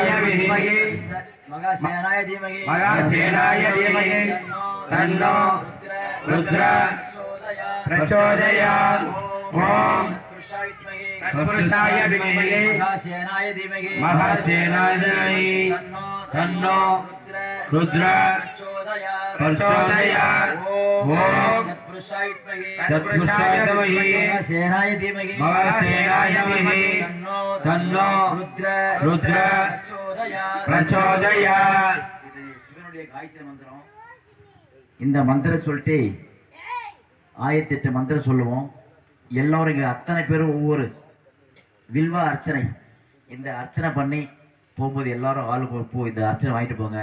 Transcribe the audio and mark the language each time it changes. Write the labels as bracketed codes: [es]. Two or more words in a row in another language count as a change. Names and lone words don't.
[sa] विद्महे महासेनाय धीमहि तन्नो रुद्र प्रचोदयात् ओम तत्पुरुषाय विद्महे महासेनाय धीमहि तन्नो रुद्र प्रचोदयात् ओम तत्पुरुषाय धीमहि तन्नो रुद्र प्रचोदयात् [ta] சிவனுடைய காயத்ரி மந்திரம். இந்த மந்திரம் சொல்லிட்டு 1008 மந்திரம் சொல்லுவோம். எல்லாரும் இங்க அத்தனை பேரும் ஒவ்வொரு வில்வா அர்ச்சனை இந்த அர்ச்சனை பண்ணி போகும்போது எல்லாரும் ஆளுக்கு ஒரு பூ இந்த அர்ச்சனை வாங்கிட்டு போங்க.